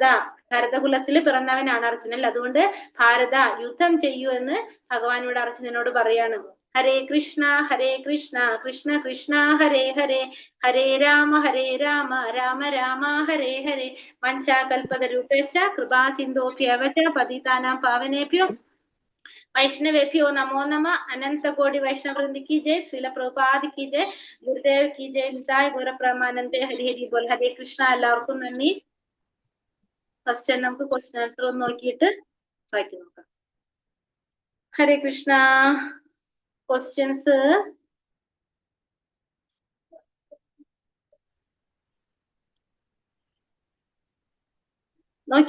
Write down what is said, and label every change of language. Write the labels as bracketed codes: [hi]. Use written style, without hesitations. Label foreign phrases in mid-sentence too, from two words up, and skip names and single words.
[ml] ഭരതകുലത്തിൽ പിറന്നവനാണ് അർജുനൻ. അതുകൊണ്ട് ഭാരത, യുദ്ധം ചെയ്യൂ എന്ന് ഭഗവാനോട് അർജുനനോട് പറയാണ്. [sa] ഹരേ കൃഷ്ണ കൃഷ്ണ കൃഷ്ണ ഹരേ ഹരേ, ഹരേ രാമ രാമ രാമ ഹരേ ഹരേ. വഞ്ചാകൽപതരൂപേശ്ച കൃപാ സിന്ധോഭ്യവച പതിതാനാം പാവനേഭ്യോ वैष्णवेभ्यो नमो नमः. [hi] अनंत कोटि वैष्णव वृंद की जय. श्रील प्रभुपाद की जय. गुरुदेव की जय. निताय गौर ब्रह्मानंदे. हरि हरि बोल. हरे कृष्ण. [ml] എല്ലാവർക്കും നന്ദി. ഫസ്റ്റ് നമുക്ക് [en] question answer [ml] ഒന്ന് നോക്കിയിട്ട് വായിച്ചു നോക്കാം. ഹരേ കൃഷ്ണ. ക്വസ്റ്റ്യൻസ് നോക്കി.